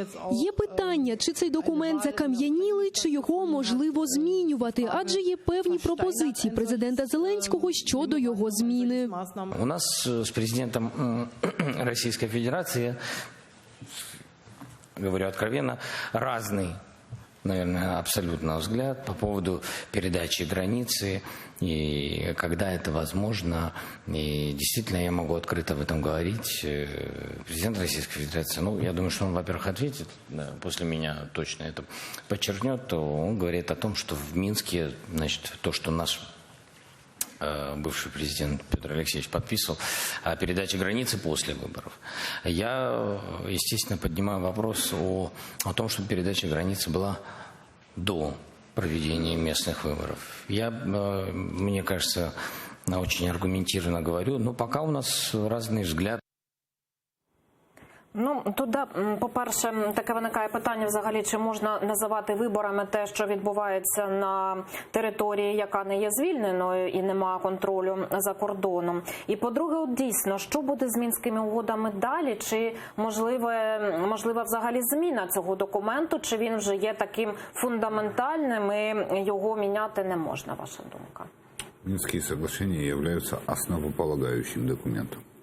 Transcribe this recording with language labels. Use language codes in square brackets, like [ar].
[uk] Є питання, чи цей документ закам'янілий, чи його можливо змінювати, адже є певні пропозиції президента Зеленського щодо його зміни. [ru] У нас с президентом Российской Федерации, говорю откровенно, разный, наверное, абсолютно взгляд по поводу передачи границы и когда это возможно. И действительно я могу открыто об этом говорить. Президент Российской Федерации, ну, я думаю, что он, во-первых, ответит, да, после меня точно это подчеркнет, то он говорит о том, что в Минске, значит, то, что наш бывший президент Петр Алексеевич подписывал о передаче границы после выборов. Я, естественно, поднимаю вопрос о том, чтобы передача границы была до проведения местных выборов. Я, мне кажется, очень аргументированно говорю, но пока у нас разные взгляды. [uk] Ну, тут, по-перше, таке виникає питання взагалі, чи можна називати виборами те, що відбувається на території, яка не є звільненою і немає контролю за кордоном. І, по-друге, от дійсно, що буде з Мінськими угодами далі? Чи можлива взагалі зміна цього документу, чи він вже є таким фундаментальним і його міняти не можна, ваша думка? [ru] Минские соглашения являются основополагающим документом.